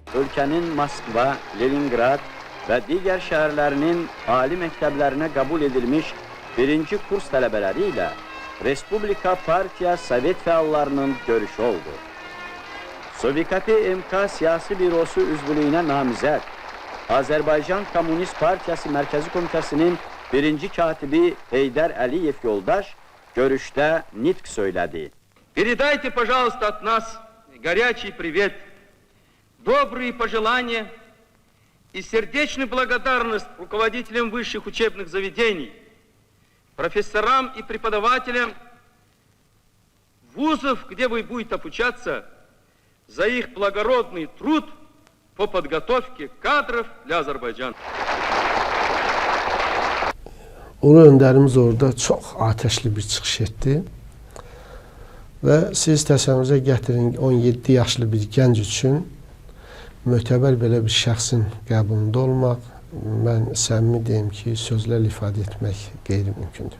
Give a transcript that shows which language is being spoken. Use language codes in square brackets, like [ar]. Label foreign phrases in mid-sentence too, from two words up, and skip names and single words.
[az] Ölkənin Moskva, Leningrad və digər şəhərlərinin ali məktəblərinə qəbul edilmiş birinci kurs tələbələri ilə Respublika Partiya Sovet fəallarının görüşü oldu. SOVKP MK Siyasi Bürosu üzvlüyünə namizəd Azərbaycan Komünist Partiyası Mərkəzi Komitəsinin birinci katibi Heydər Əliyev yoldaş görüşdə nitq söylədi. [ru] Передайте, пожалуйста, от нас горячий привет, добрые пожелания и сердечную благодарность руководителям высших учебных заведений, профессорам и преподавателям вузов, где вы будете обучаться, за их благородный труд по подготовке кадров для Azərbaycan. [az] Ulu öndərimiz orada çox ateşli bir çıxış etdi. Və siz təsəvvürünüzə gətirin, 17 yaşlı bir gənc üçün mötəbər belə bir şəxsin qəbulunda olmaq, mən səmimi deyim ki, sözlərlə ifadə etmək qeyri-mümkündür.